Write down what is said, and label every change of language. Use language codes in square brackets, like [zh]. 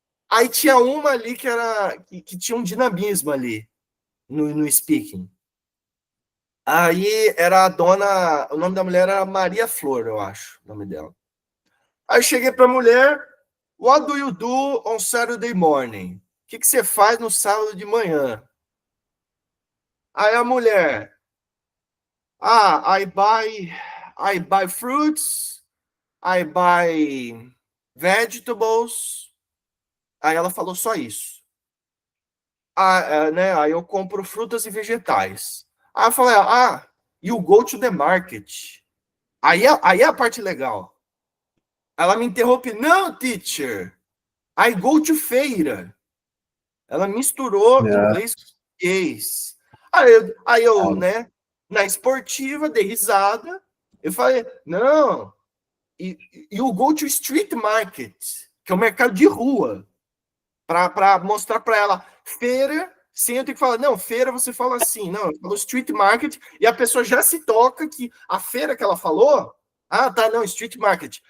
[pt] Aí tinha uma ali que tinha um dinamismo ali no speaking. Aí era a dona, o nome da mulher era Maria Flor, eu acho, o nome dela. Aí eu cheguei para a mulher, [en] what do you do on Saturday morning? [pt] O que você faz no sábado de manhã? Aí a mulher, [en] I buy fruits, I buy vegetables. [pt] Aí ela falou só isso. Né? Aí eu compro frutas e vegetais. Aí eu falei, [en] you go to the market. [pt] Aí é a parte legal. Ela me interrompe, não, [en] teacher, I go to [pt] feira. Ela misturou inglês com português. Aí eu, né, na esportiva, dei risada. Eu falei, não, [en] you go to street market, [pt] que é o mercado de rua, para mostrar para ela, feira, sem eu ter que falar, não, feira você fala assim, não, eu falo street market, e a pessoa já se toca que a feira que ela falou, tá, não, street market.